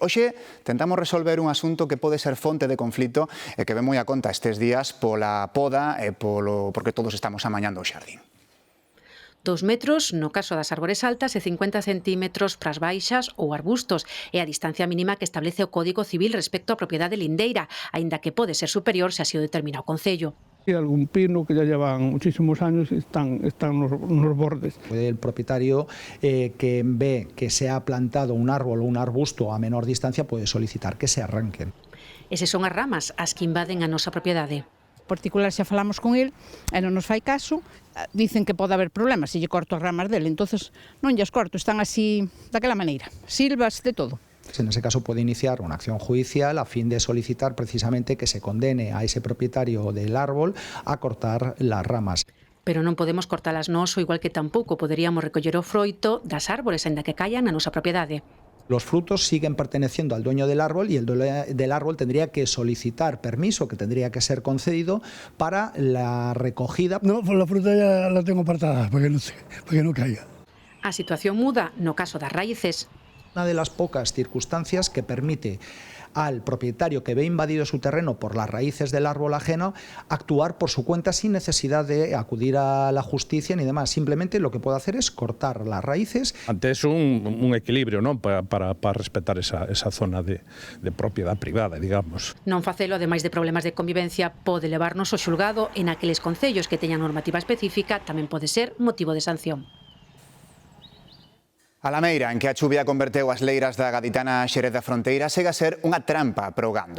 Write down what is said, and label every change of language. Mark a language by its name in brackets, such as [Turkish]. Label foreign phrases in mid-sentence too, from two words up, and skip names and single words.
[Galician] Hoxe tentamos resolver un asunto que pode ser fonte de conflito e que ven moi a conta estes días pola poda e porque todos estamos amañando o xardín. 2 metros no caso das árbores altas e 50 centímetros pras baixas ou arbustos. É a distancia mínima que establece o Código Civil respecto á propiedade lindeira, aínda que pode ser superior se así o determina o Concello. [Spanish] Hay algún pino que ya llevan muchísimos años y están los bordes. Puede el propietario que ve que se ha plantado un árbol o un arbusto a menor distancia puede solicitar que se arranquen. [Galician] Esas son as ramas as que invaden a nosa propiedade. Particular xa falamos con el e non nos fai caso, dicen que pode haber problemas se lle corto as ramas dele, entonces non lles corto, están así daquela maneira, silvas de todo. [Spanish] En ese caso puede iniciar una acción judicial a fin de solicitar precisamente que se condene a ese propietario del árbol a cortar las ramas. [Galician] Pero non podemos cortalas nós, o igual que tampouco poderíamos recoller o froito das árbores aínda que caian na nosa propiedade. [Spanish] Los frutos siguen perteneciendo al dueño del árbol y el dueño del árbol tendría que solicitar permiso, que tendría que ser concedido para la recogida. No, pues la fruta ya la tengo apartada para que no caiga. [Galician] A situación muda no caso das raíces. [Spanish] Una de las pocas circunstancias que permite al propietario que ve invadido su terreno por las raíces del árbol ajeno actuar por su cuenta sin necesidad de acudir a la justicia ni demás. Simplemente lo que puede hacer es cortar las raíces. Antes un equilibrio, ¿no? para respetar esa zona de propiedad privada, digamos. [Galician] Non facelo, ademais de problemas de convivencia, pode levarnos ao xulgado en aqueles concellos que teñan normativa específica, tamén pode ser motivo de sanción. A lameira en que a chuvia converteu as leiras da gaditana Xerez da Fronteira segue a ser unha trampa para o gando.